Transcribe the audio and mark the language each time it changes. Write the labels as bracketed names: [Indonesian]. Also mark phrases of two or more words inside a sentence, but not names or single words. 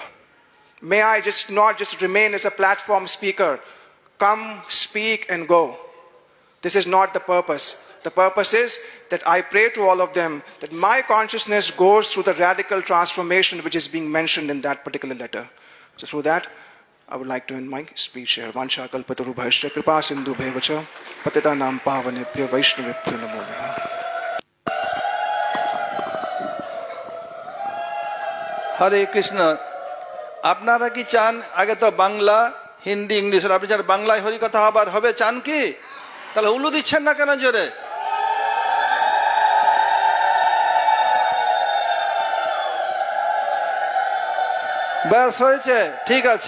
[English] May I just not just remain as a platform speaker. Come, speak and go. This is not the purpose. The purpose is that I pray to all of them that my consciousness goes through the radical transformation which is being mentioned in that particular letter. So through that, I would like to end my speech here. [Sanskrit] वाञ्छा कल्पतरुभ्यश्च कृपा सिन्धुभ्य एव च पतितानां पावनेभ्यो वैष्णवेभ्यो नमो नमः. [Bangla] হরে কৃষ্ণ। আপনারা কি চান আগে তো বাংলা হিন্দি ইংলিশ, আপনি চান বাংলায় হরিকথা হবার হবে, চান কি? তাহলে উলু দিচ্ছেন না কেন জোরে? ব্যাস হয়েছে, ঠিক আছে।